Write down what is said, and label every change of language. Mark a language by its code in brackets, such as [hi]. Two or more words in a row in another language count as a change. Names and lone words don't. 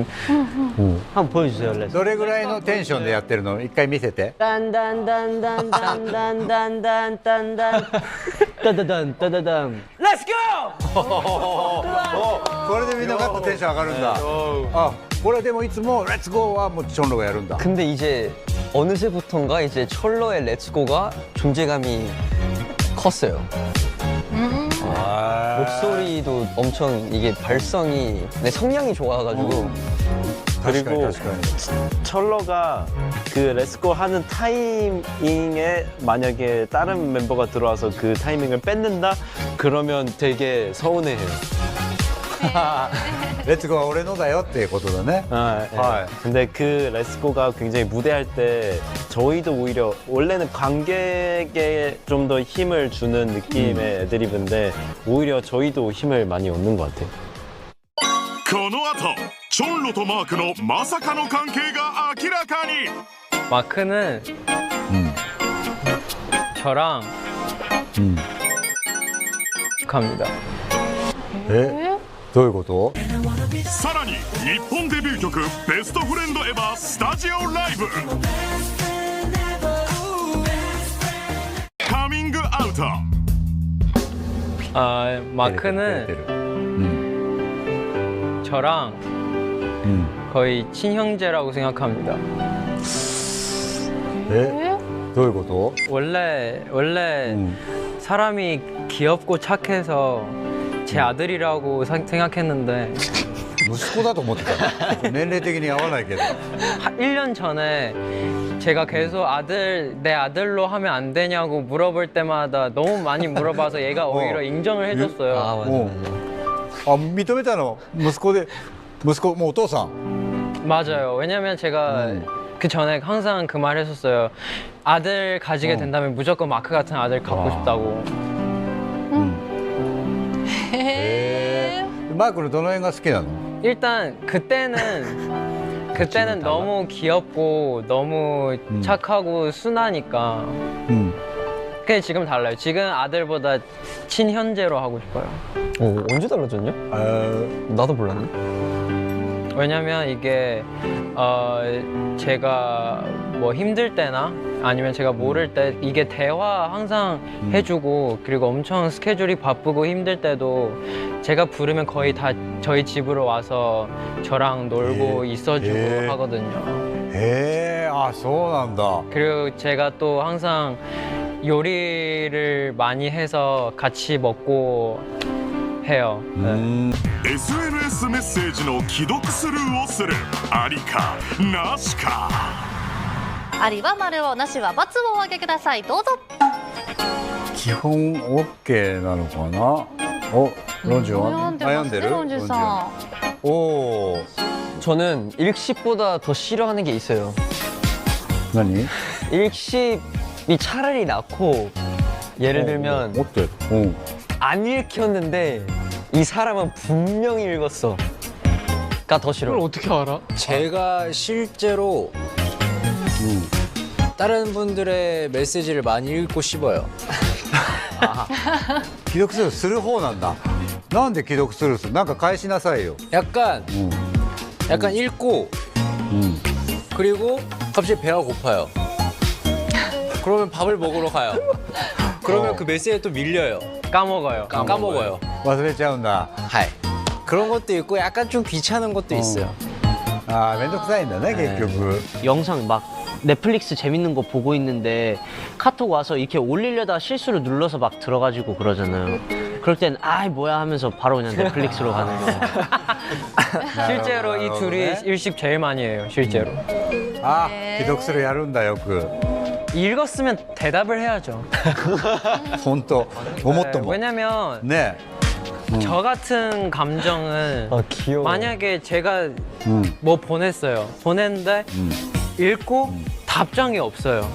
[ko] 한번 보여주세요, 레스. [ja] どれぐらいのテンションでやってるの？一回見せて。 딴딴딴딴딴딴딴딴딴딴딴딴딴딴 [en] Let's go! [ja] これでみんなガッとテンション上がるんだ。あ、これでもいつもレッツゴーはもうチョンロがやるんだ。 [ko] 근데 이제 어느새부턴가 이제 철러의 렛츠고가 존재감이 컸어요. 목소리도 엄청 이게 발성이 성량이 좋아가지고 그리고 [ja] 確かに。 [ko] 철러가 그 레츠고 하는 타이밍에 만약에 다른 멤버가 들어와서 그 타이밍을 뺏는다? 그러면 되게 서운해해요. [ja] レッツゴーは俺のだよっていうことだね。 [ko] 아, 예. 근데 그 레츠고가 굉장히 무대할 때 저희도 오히려 원래는 관객에 좀 더 힘을 주는 느낌의 애드리브인데 오히려 저희도 힘을 많이 얻는 것 같아요. [ja] この後チョンロとマークのまさかの関係が明らかに [ko] 마크는 [ja] うん。 [ko] 저랑 [ja] うん。 [ko] 합니다. [ja] どういうこと？さらに日本デビュー曲「ベストフレンドエバースタジオライブ」カミングアウト [ko] 마크는 [ja] うん。 [ko] 저랑 [ja] うん。 [ko] 거의 친형제라고 생각합니다. [ja] どういうこと？ [ko] 원래 [ja] うん。 [ko] 사람이 귀엽고 착해서 제 아들이라고 생각했는데 [ja] 息子だと思ってた。年齢的に合わないけど。 [ko] 1년 전에 제가 계속 내 아들로 하면 안 되냐고 물어볼 때마다 너무 많이 물어봐서 얘가 오히려 인정을 해줬어요. 아 맞아 [ja] おう [ko] 맞아. [ja] あ、認めたの？息子もうお父さん。 [ko] 맞아요. 왜냐면 제가 그 전에 항상 그 말 했었어요. 아들 가지게 된다면 무조건 마크 같은 아들 갖고 싶다고. [ja] マークのどの辺が好きなの？ [ko] 일단 그때는 너무 귀엽고 너무 착하고 순하니까. [ja] うん。 [ko] 근데 지금 달라요. 지금 아들보다 친형제로 하고 싶어요. 언제 달라졌냐? 나도 몰랐네. 왜냐면 이게 제가 뭐 힘들 때나 아니면 제가 모를 때 이게 대화 항상 해주고 그리고 엄청 스케줄이 바쁘고 힘들 때도 제가 부르면 거의 다 저희 집으로 와서 저랑 놀고 있어주고 하거든요. [ja] ああそうなんだ [ko] 그리고 제가 또 항상 요리를 많이 해서 같이 먹고 해요. 네. [ja] SNS メッセージの既読スルーをするありかなしか。ありは丸を、なしは×をお上げください。どうぞ。基本 OK なのかなおロンジュは悩んでるロンジュさん。おお [ko] 저는 일식보다 더 싫어하는 게 있어요. [ja] 何 [ko] 일식이 차라리 낫고 예를 들면 어때? 어. 안 읽혔는데 이 사람은 분명히 읽었어. 가 더 싫어. 그걸 어떻게 알아? 제가 실제로 다른 분들의 메시지를 많이 읽고 씹어요. [ja] 既読スルーする方なんだなんで既読スルーするなんか返しなさいよ [ko] 약간 읽고 그리고 갑자기 배가 고파요. 그러면 밥을 먹으러 가요. 그러면 그 메시지에 또 밀려요. 까먹어요. 까먹어요. [ja] 忘れちゃうんだ [ko] 하이. 그런 것도 있고 약간 좀 귀찮은 것도 있어요. [ja] ああめんどくさいんだね結局 [ko] 영상 막 넷플릭스 재밌는 거 보고 있는데 카톡 와서 이렇게 올리려다 실수로 눌러서 막 들어가지고 그러잖아요. 그럴 땐 아이 뭐야 하면서 바로 그냥 넷플릭스로 가는 거예요. 실제로 이 둘이 일식 제일 많이 해요. 실제로. [ja] あ既読スルーやるんだよく [ko] 읽었으면 대답을 해야죠. [ja] 本当思っても [ko] 왜냐면 [ja] ね [ko] 저 같은 감정은 귀여워. 만약에 제가 뭐 보냈어요. 보냈는데 읽고 답장이 없어요.